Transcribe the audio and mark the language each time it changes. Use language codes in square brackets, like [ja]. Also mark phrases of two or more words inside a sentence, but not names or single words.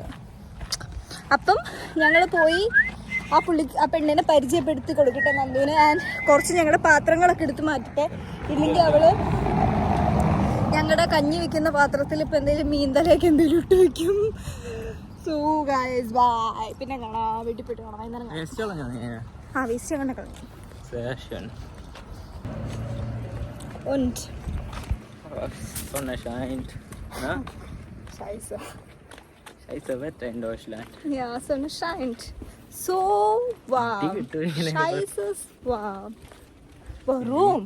[ml] അപ്പം ഞങ്ങൾ പോയി ആ പെണ്ണിനെ പരിചയപ്പെടുത്തി കൊടുക്കട്ടെ നന്ദുവിന്. ആൻഡ് കുറച്ച് ഞങ്ങളുടെ പാത്രങ്ങളൊക്കെ എടുത്ത് മാറ്റട്ടെ, ഇല്ലെങ്കിൽ അവള് ഞങ്ങളുടെ കഞ്ഞി വെക്കുന്ന പാത്രത്തിൽ ഇപ്പം എന്തെങ്കിലും മീൻതലയൊക്കെ എന്തെങ്കിലും ഇട്ട് വെക്കും. [en] so guys bye. [ml] പിന്നെ കാണാം, വീട്ടിൽ പോയിട്ട് കാണാം. വൈകുന്നേരം വേസ്റ്റ് അങ്ങനെ കളഞ്ഞു. [de] Und Sonne scheint. Na? Scheiße. Scheiße Wetter in Deutschland. Ja, Sonne scheint. So warm. Scheiße warm. Warum?